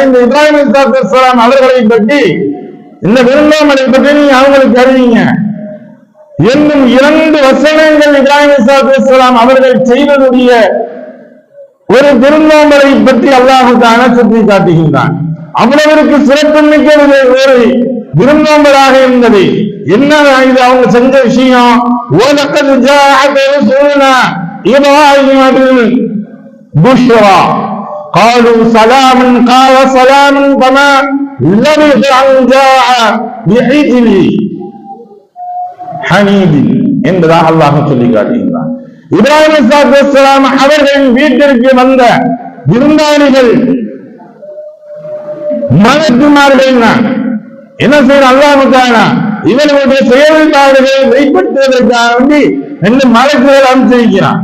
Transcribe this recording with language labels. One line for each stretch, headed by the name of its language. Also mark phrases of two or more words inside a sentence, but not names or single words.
Tamil: இந்த இப்ராஹிம்
Arabic: عليه الصلاة والسلام
Tamil: அவர்களை பற்றி, இந்த விருந்தோம்பலை பற்றி நீங்க அவங்களுக்கு அறிவிங்க என்னும் 2 வசனங்கள் இப்ராஹிம்
Arabic: عليه الصلاة والسلام
Tamil: அவர்கள் செய்ததுடைய ஒரு விருந்தோம்பலை பற்றி
Arabic: الله تعالى
Tamil: சுட்டி காட்டுகின்றான். அவ்வளவிற்கு சிறப்புமிக்க ஒரு விருந்தோம்பலாக இருந்தது. என்ன இது அவங்க செஞ்ச விஷயம்?
Arabic: ولقد جاءك رسلنا إبراهيم بالبشرى قالوا سلاما قال سلام فما لبث ان جاء بعجل حنيذ
Tamil: என்பதாக அல்லாஹ் சொல்லி காட்டுகின்றான். இப்ராஹிம்
Arabic: عليه الصلاة والسلام
Tamil: அவர்களின் வீட்டிற்கு வந்த விருந்தாளிகள் மலக்குமார்கள் என்ன செய்ய
Arabic: الله تعالى
Tamil: இவர்களுடைய செயல்பாடுகளை வெளிப்படுத்துவதற்காக வேண்டி 2 மலக்குகள் அனுப்பிச்சிருக்கிறான்.